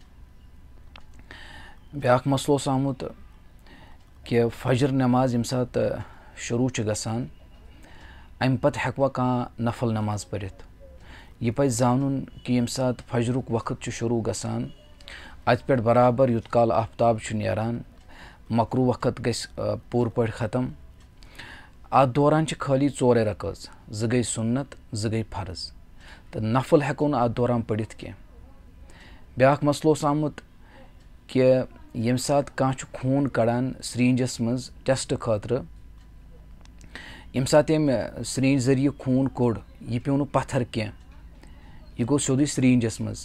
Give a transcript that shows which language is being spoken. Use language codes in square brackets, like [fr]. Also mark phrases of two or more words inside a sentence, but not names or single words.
[ks] ब्याक मसलो आमुत कि फजर नमाज यम सात शुरू गसान अम पत हेकवा कह नफल नमाज पढ़ित। यह पज जानन कि यम सात फजरुक वक्त शुरू गसान अत पे बराबर युत काल आफ्ताब नेरान मकरू वक्त गस पूर पे ख़त्म। अत दौरान खाली 4 रकात, 2 गई सुन्नत 2 गई फर्ज, तो नफल हेको न अत दौरान पढ़ित कह। ब्याक मसलो आमुत कि यम सात कह खून कड़ान सरिंजस मज टेस्ट खतर, यम सात यम सरिंज जरिए खून कोड़ यह पे न पत्थर कह, यह गो सोदी सरिंजस मज।